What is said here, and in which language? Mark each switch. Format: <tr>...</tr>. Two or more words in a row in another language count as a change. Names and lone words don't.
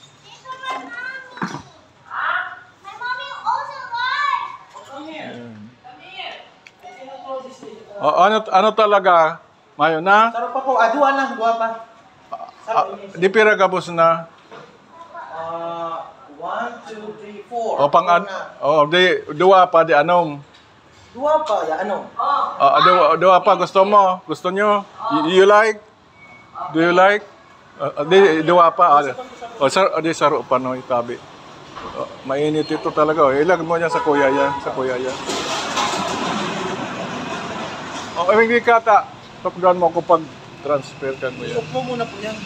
<bik>Ano talaga? Mayo na? Saro pa po. Dua na. Dua pa. Di pira gabos na. 1, 2, 3, 4. Di dua pa di anom. Dua pa. Ya, ano? Dua pa gusto mo? Gusto nyo?</bik> <en>You like? Do you like?</en> <bik>Di dua pa. Di saro pa no itabi. Mainit ito talaga. Ilag mo niya sa kuya yan. Sa kuya yan. Hindi kata. Tokdan mo ko pag transfer ka mo yan. Iyok mo muna po yan.</bik>